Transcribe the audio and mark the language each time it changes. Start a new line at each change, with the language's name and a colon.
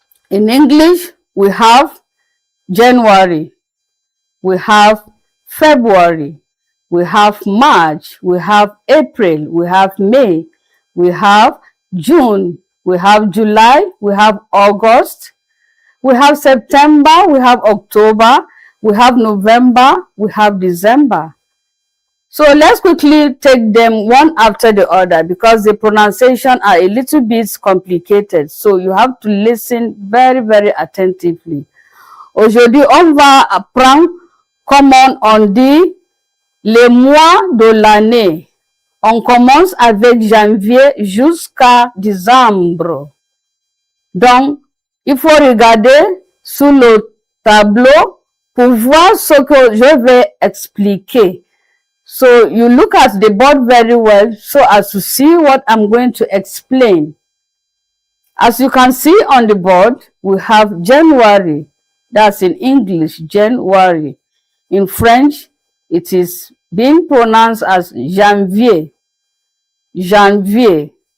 English: In English, we have January, we have February, we have March, we have April, we have May, we have June, we have July, we have August, we have September, we have October, we have November, we have December. So let's quickly take them one after the other because the pronunciation are a little bit complicated. So you have to listen very, very attentively.
French: Aujourd'hui, on va apprendre comment on dit les mois de l'année. On commence avec janvier jusqu'à décembre. Donc, il faut regarder sur le tableau pour voir ce que je vais expliquer.
English: So you look at the board very well so as to see what I'm going to explain. As you can see on the board, we have January. That's in English, January. In French, it is being pronounced as janvier. Janvier.